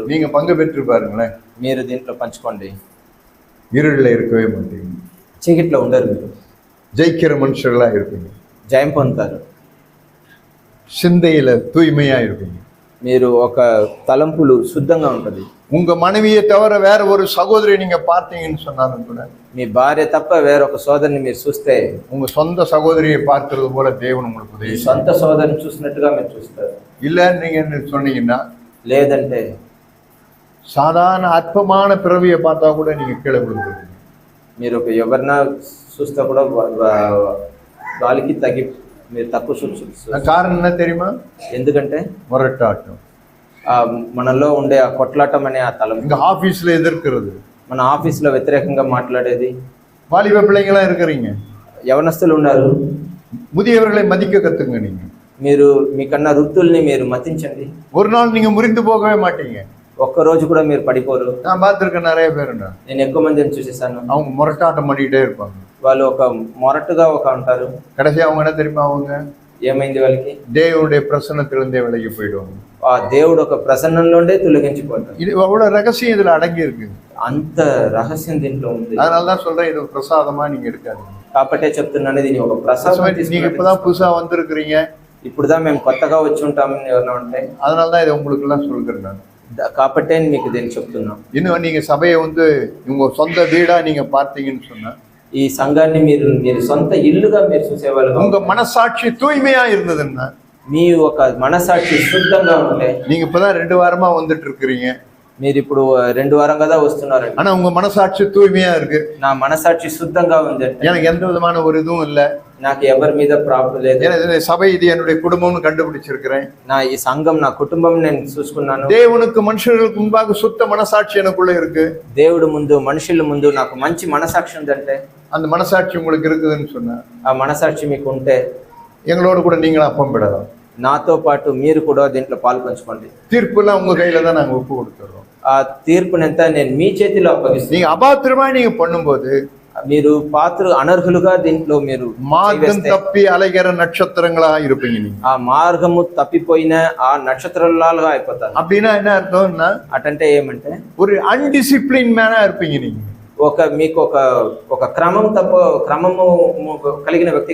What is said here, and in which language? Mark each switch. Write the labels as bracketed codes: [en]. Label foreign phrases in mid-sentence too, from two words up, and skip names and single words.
[ta] நீங்க பங்கு பெற்று பாருங்களேன். [te] మీరు దీంట్లో పంచుకోండి. [ta] இருளில் இருக்கவே மாட்டீங்க, [te] చీకట్లో ఉండరు, మీరు [ta] ஜெயிக்கிற மனுஷர்களா இருப்பீங்க, [te] జయం పొందుతారు, [ta] சிந்தையில தூய்மையா இருப்பீங்க, [te] మీరు ఒక తలంపులు శుద్ధంగా ఉంటది. [ta] உங்க மனைவியை தவிர வேற ஒரு சகோதரி நீங்க பார்த்தீங்கன்னு சொன்னாலும் கூட, [te] మీ భార్య తప్ప వేరొక సోదరిని మీరు చూస్తే, [ta] உங்க சொந்த சகோதரியை பார்க்கிறது போல தேவன் உங்களுக்கு [te] మీ [ta] உதவி. [te] సొంత సోదరిని చూసినట్టుగా మీరు చూస్తారు. [ta] இல்ல நீங்க சொன்னீங்கன்னா, [te] లేదంటే [ta] சாதாரண அற்பமான பிறவியை பார்த்தா கூட நீங்க கீழே விழுந்துருவீங்க. [te] మీరు ఎవరినా చూస్తే కూడా వాళ్ళకి తగ్గి మీరు తక్కువ చూస్తారు. [ta] காரணம் என்ன தெரியுமா? [te] ఎందుకంటే [ta] முரட்டாட்டம், [te] మనలో ఉండే ఆ కొట్లాటం అనే ఆ తలం, [ta] இங்க ஆபீஸ்ல எதிர்க்கிறது, [te] మన ఆఫీస్లో వ్యతిరేకంగా మాట్లాడేది. [ta] வாலிப பிள்ளைங்களா இருக்கிறீங்க, [te] యవనస్తులు ఉన్నారు, [ta] முதியவர்களை மதிக்க கத்துங்க. நீங்க [te] మీరు మీకన్నా వృద్ధుల్ని మీరు మతించండి. [ta] ஒரு நாள் நீங்க முறிந்து போகவே மாட்டீங்க. [te] ఒక్కరోజు కూడా మీరు పడిపోరు. [ta] நான் பார்த்திருக்கேன் நிறைய பேருண்ணா, [te] నేను ఎక్కువ మందిని చూసేసాను. [ta] அவங்க முரட்டாட்டம் பண்ணிக்கிட்டே இருப்பாங்க. [te] వాళ్ళు ఒక మొరటుగా ఉంటారు. [ta] கடைசி அவங்க என்ன தெரியுமா, அவங்க [te] ఏమైంది వాళ్ళకి? [ta] தேவனுடைய பிரசன்னத்திலிருந்தே விலகி போயிடுவாங்க. [te] ఆ దేవుడు ఒక ప్రసన్నంలోనే తొలగించిపోతాడు. [ta] இது அவ்வளவு ரகசியம் இதுல அடங்கி இருக்கு. [te] అంత రహస్యం దీంట్లో ఉంది. [ta] அதனாலதான் சொல்றேன், இது பிரசாதமா நீங்க எடுக்காதீங்க. [te] కాబట్టే చెప్తున్నాను, దీని ఒక ప్రసాదం. [ta] நீங்க இப்பதான் புதுசா வந்திருக்கிறீங்க, [te] ఇప్పుడుదా మేము కొత్తగా వచ్చి ఉంటామని ఎవరైనా ఉంటే, [ta] அதனாலதான் இதை உங்களுக்கு எல்லாம் சொல்கிறேன். நான் [te] కాబట్టే మీకు దీన్ని చెప్తున్నా. [ta] இன்னும் நீங்க சபையை வந்து உங்க சொந்த வீடா நீங்க பார்த்தீங்கன்னு சொன்னா [te] ఈ సంఘాన్ని మీరు సొంత ఇల్లుగా మీరు చూసేవాళ్ళు, [ta] உங்க மனசாட்சி தூய்மையா இருந்ததுன்னா, [te] మీ ఒక మనసాక్షి శుద్ధంగా ఉంటే, [ta] நீங்க இப்பதான் 2 வாரமா வந்துட்டு இருக்கிறீங்க, [te] మీరు ఇప్పుడు 2 వారం కదా వస్తున్నారండి, [ta] ஆனா உங்க மனசாட்சி தூய்மையா இருக்கு, [te] నా మనసాక్షి శుద్ధంగా ఉంది అంటే [ta] எனக்கு எந்த விதமான ஒரு இதுவும் இல்ல, [te] నాకు ఎవరి మీద ప్రాబ్లం లేదు, [ta] இந்த சபை இது என்னுடைய குடும்பம்னு கண்டுபிடிச்சிருக்கிறேன், [te] నా ఈ సంఘం నా కుటుంబం నేను చూసుకున్నాను, [ta] தேவனுக்கு மனுஷர்களுக்கு முன்பாக சுத்த மனசாட்சி எனக்குள்ள இருக்கு, [te] దేవుడు ముందు మనుషుల ముందు నాకు మంచి మనసాక్షి ఉందంటే, [ta] அந்த மனசாட்சி உங்களுக்கு இருக்குதுன்னு சொன்னா [te] ఆ మనసాక్షి మీకు ఉంటే [ta] எங்களோட கூட நீங்களும் அப்பம் விடலாம். [te] నాతో పాటు మీరు కూడా దీంట్లో పాలు పంచుకోండి. [ta] தீர்ப்புலாம் உங்க கையில தான் நாங்க ஒப்பு கொடுத்துறோம். [te] ఆ తీర్పునంతా నేను మీ చేతిలో అప్పగిస్తాను. [ta] நீங்க அபாத்திரமா நீங்க பண்ணும்போது [te] మీరు అనర్హులుగా దీంట్లో మీరు మార్గం తప్పి అలగర నక్షత్రంగా [ta] இருப்பீங்க நீங்க. [te] ఆ మార్గము తప్పిపోయిన ఆ నక్షత్రాలుగా అయిపోతారు. [ta] அப்படின்னா என்ன అర్థம்னா, [te] అటంటే ఏమంటే [ta] ஒரு అన్డిసిప్లిన్ மேனா இருப்பீங்க நீங்க. [te] మీకు ఒక క్రమము కలిగిన వ్యక్తి,